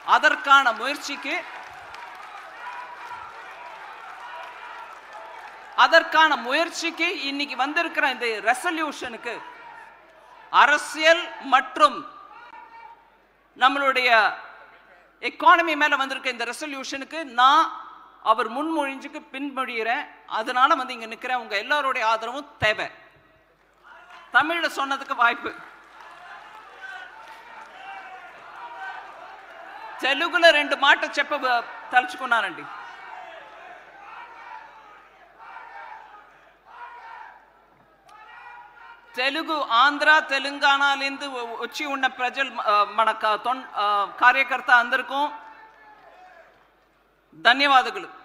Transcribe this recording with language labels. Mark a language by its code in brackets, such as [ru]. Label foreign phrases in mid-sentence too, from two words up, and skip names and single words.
[ta] அதற்கான முயற்சிக்கு இன்னைக்கு வந்திருக்கிற இந்த ரெசல்யூஷனுக்கு அரசியல் மற்றும் நம்மளுடைய எக்கானமி மேல வந்திருக்க இந்த ரெசல்யூஷனுக்கு நான் அவர் முன்மொழிஞ்சுக்கு பின்மொழிகிறேன். அதனால இங்க நிற்கிறேன். உங்க எல்லாருடைய ஆதரவும் தேவை. தமிழ்ல சொன்னதுக்கு வாய்ப்பு. [te] తెలుగులో 2 మాట తలుచుకున్నానండి. తెలుగు ఆంధ్ర తెలంగాణలిందు వచ్చి ఉన్న ప్రజలు మన కార్యకర్త అందరికీ ధన్యవాదాలు.